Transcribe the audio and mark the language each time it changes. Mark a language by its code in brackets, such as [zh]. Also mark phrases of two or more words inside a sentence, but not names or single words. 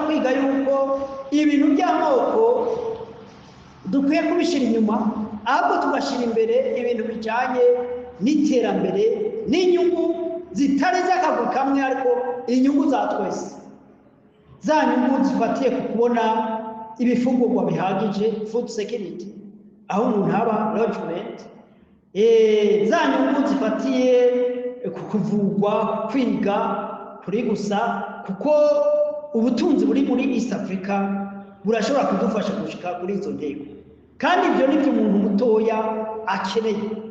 [rn] kwiga yuko ibintu by'amoko dukwiye kubishyira inyuma, ahubwo tugashyira imbere ibintu bijyanye n'iterambere n'inyungu zitari z'akaguru kamwe, ariko inyungu za twese, za nyungu zifatiye ku kubona ibifungurwa bihagije, [en] food security, [rn] aho umuntu haba lodgement, za nyungu zifatiye ku kuvugwa, kwiga kuri gusa, kuko ubutunzi buri muri East Africa burashobora kudufasha gushika kuri izo ntego, kandi ibyo nibyo umuntu mutoya akeneye: